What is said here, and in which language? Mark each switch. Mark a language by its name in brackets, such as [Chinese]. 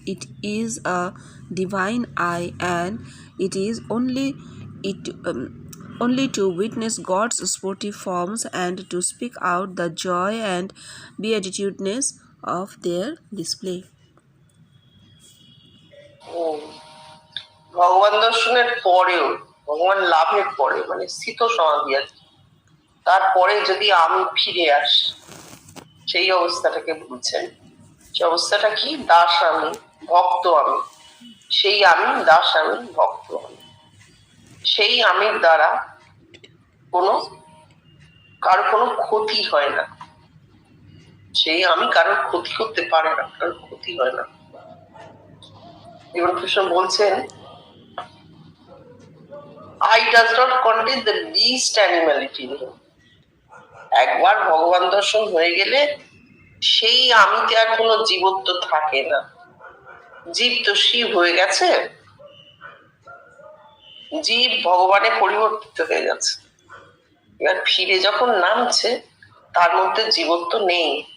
[English] It is a divine I, and it is it only to witness God's sportive forms and to speak out the joy and beatitudeness of their display. [Bangla] ভগবান দর্শনের পরেও, ভগবান লাভের পরে, মানে স্থিত সমাধি আর কি, তারপরে যদি আমি ফিরে আসি, সেই অবস্থাটাকে বলছেন। সে অবস্থাটা কি? দাস আমি, ভক্ত আমি। সেই আমি দাস আমি, ভক্ত আমি। সেই আমির দ্বারা কারো কোনো ক্ষতি হয় না। সেই আমি কারোর ক্ষতি করতে পারে না, কারোর ক্ষতি হয় না। [English] Krishna [Bangla] বলছেন, [English] I does not contain the least animality in him. [Bangla] একবার ভগবান দর্শন হয়ে গেলে সেই আমিতে আর কোনো জীবত্ব থাকে না। জীব তো শিব হয়ে গেছে, জীব ভগবানে পরিবর্তিত হয়ে গেছে। এবার ফিরে যখন নামছে তার মধ্যে জীবত্ব নেই।